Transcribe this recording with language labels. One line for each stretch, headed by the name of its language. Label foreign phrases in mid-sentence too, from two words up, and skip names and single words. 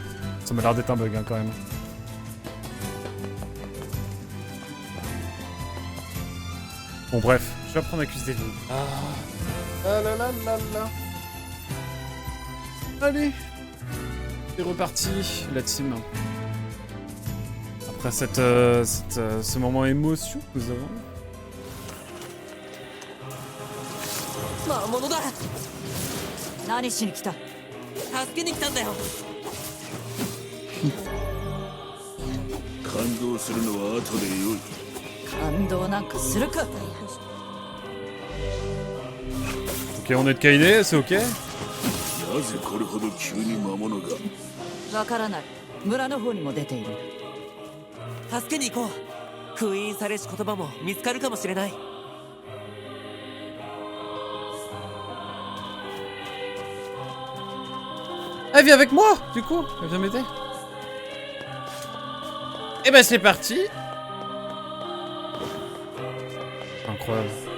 French: Ça m'a l'air d'être un bug hein, quand même. Bon bref, je vais apprendre à accuser vous. Ah là là là là. Allez. C'est reparti, la team. Après ce moment émotion que nous avons.
Japanese: 魔物だ。何しに来た？助けに来たんだよ。感動するのは後でよい。感動なんかするか。
French: Ok, on est de Kaide, c'est ok?
Japanese: なぜこれほど急に魔物が。わからない。村の方にも出ている。助けに行こう。封印されし言葉も見つかるかもしれない。
French: Elle vient avec moi, du coup. Elle vient m'aider. Et ben c'est parti. Incroyable.